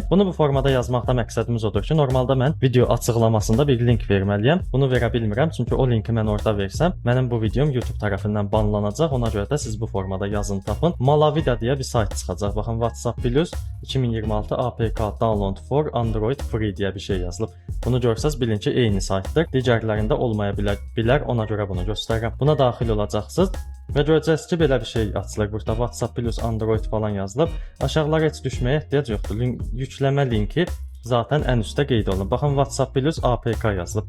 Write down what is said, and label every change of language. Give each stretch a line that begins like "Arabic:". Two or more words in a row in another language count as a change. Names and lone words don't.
Azerbaijani: Bunu bu formada yazmaqda məqsədimiz odur ki, normalda mən video açıqlamasında bir link verməliyəm. Bunu verə bilmirəm, çünki o linki mən orada versəm, mənim bu videom YouTube tərəfindən banlanacaq. Ona görə də siz bu formada yazın, tapın. Malavida deyə bir sayt çıxacaq. Baxın, WhatsApp Plus 2026 APK
English: download for Android free
Azerbaijani: deyə bir şey yazılıb. Bunu görsəz bilin ki, eyni saytdır. Digərlərində olmaya bilər, ona görə bunu göstərirəm. Buna daxil olacaqsınız və görəcəksiniz ki, belə bir şey açılır. Burada WhatsApp Plus Android falan yazılıb. Aşağılara heç düşməyə ehtiyac yoxdur. Yükləmə linki zaten ən üstdə qeyd olunub. Baxın, WhatsApp Plus APK yazılıb.